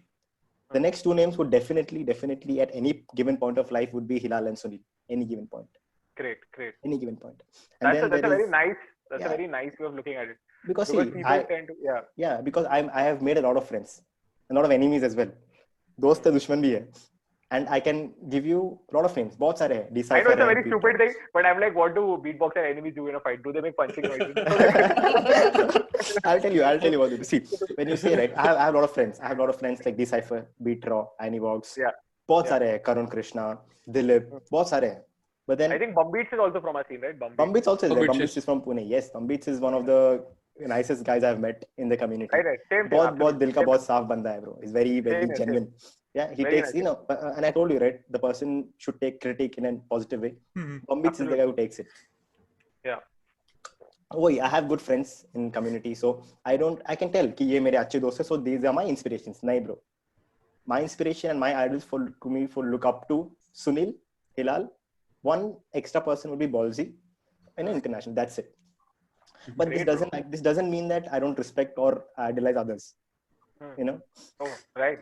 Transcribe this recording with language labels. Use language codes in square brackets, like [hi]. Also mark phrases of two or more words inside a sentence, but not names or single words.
[en] The next 2 names would definitely at any given point of life would be Hilal and Sunil. Any given point. Great. Any given point. And that's a very nice. That's a very nice way of looking at it. Because see, because I have made a lot of friends, a lot of enemies as well. [hi] Dost hai, dushman bhi hai. [en] And I can give you a lot of names. [hi] Bahut sare hai. [en] I know it's a very stupid thing, but I'm like, what do beatboxer enemies do in a fight? Do they make punching noises? I'll tell you what they do. See, when you say, right, I have a lot of friends. I have a lot of friends like Decipher, Beatraw, Anivox. [hi] Bahut sare hai. Karun Krishna, Dilip. Bahut sare hai. [en] But then I think Bumbeats is also from our scene, right? Bumbeats also is there. Bumbeats is from Pune. Yes, Bumbeats is one of the nicest guys I've met in the community. Right. Same. [hi] बहुत दिल का बहुत साफ बंदा है, [en] bro. He's very genuine. Yeah, he takes, and I told you, right, the person should take critique in a positive way. Bumbeats is the guy who takes it. Yeah. Oh, yeah, I have good friends in community, so I can tell [hi] कि ये मेरे अच्छे दोस्त हैं, [en] so these are my inspirations. नहीं, bro. My inspiration and my idols for look up to Sunil, Hilal. One extra person would be Ballsy in an international. That's it. But this doesn't mean that I don't respect or idolize others. Oh, right.